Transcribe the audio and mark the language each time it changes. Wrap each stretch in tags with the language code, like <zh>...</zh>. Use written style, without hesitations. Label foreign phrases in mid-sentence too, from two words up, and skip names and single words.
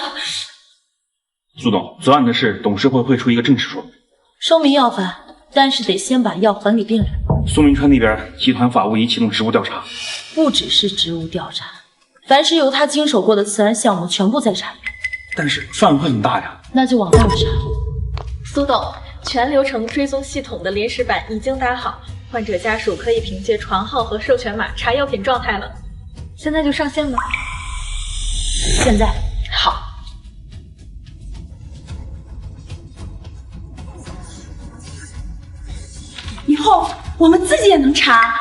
<zh>苏董，昨晚的事，董事会会出一个正式说明，说明要还，但是得先把药还给病人。苏明川那边集团法务已启动职务調查，不只是職務調查，凡是由他經手過的慈安項目全部在查。但是範圍會很大呀，那就往大了查。蘇董，全流程追蹤系統的臨時版已經搭好，患者家屬可以憑借床號和授權碼查藥品狀態了。現在就上線吧。現在。好。以後我們自己也能查。</zh>